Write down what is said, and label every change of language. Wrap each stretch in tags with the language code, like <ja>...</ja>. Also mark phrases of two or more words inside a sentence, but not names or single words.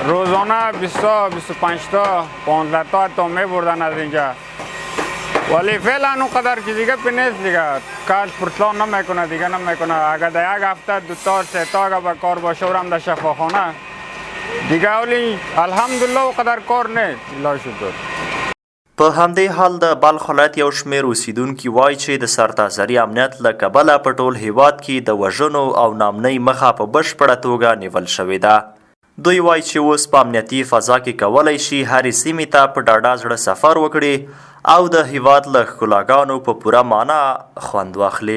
<fa>روزانه 20 تا 25 تا 15 تا میبردن از اینجا، ولی فعلا اونقدر که دیگه پی نیست دیگه. کار پرسلان نمیکنه دیگه، نمیکنه. اگر در یک هفته 2 تا 3 تا اگر به کار باشه ورم در شفاخانه دیگه، ولی الحمدلله اونقدر کار نیست. الله شکر.</fa> <ps>په همدې حال د بلخ ولایت یو شمېر اوسیدونکي وایي چې د سرتاسري امنیت له کبله په ټول هیواد کې د وژنو او نامنۍ مخه په بشپړه توګه نیول شوې ده. دوی وایي چې اوس په امنیتي فضا کې کولی شي هرې سیمې ته په ډاډه زړه سفر وکړي او د هیواد له ښکلاګانو په پوره معنا خوند واخلي.</ps>